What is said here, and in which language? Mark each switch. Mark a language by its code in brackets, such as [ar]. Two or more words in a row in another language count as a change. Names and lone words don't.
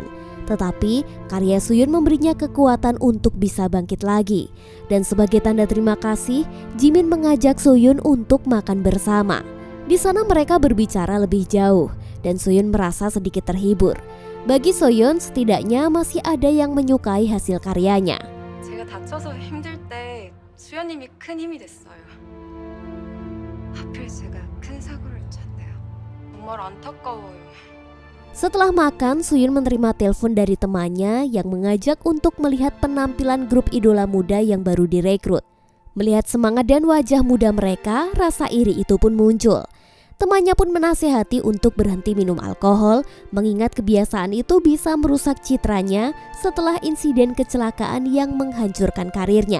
[id] Tetapi karya So-yeon memberinya kekuatan untuk bisa bangkit lagi. Dan sebagai tanda terima kasih, Jimin mengajak So-yeon untuk makan bersama. Di sana mereka berbicara lebih jauh dan So-yeon merasa sedikit terhibur. Bagi So-yeon setidaknya masih ada yang menyukai hasil karyanya. [ko] 제가 다쳐서 힘들 때 수연님이 큰 힘이 됐어요. 하필 제가 큰 사고를 쳤네요. 정말 안타까워요. [id] Setelah makan, So-yeon menerima telepon dari temannya yang mengajak untuk melihat penampilan grup idola muda yang baru direkrut. Melihat semangat dan wajah muda mereka, rasa iri itu pun muncul. Temannya pun menasihati untuk berhenti minum alkohol, mengingat kebiasaan itu bisa merusak citranya setelah insiden kecelakaan yang menghancurkan karirnya.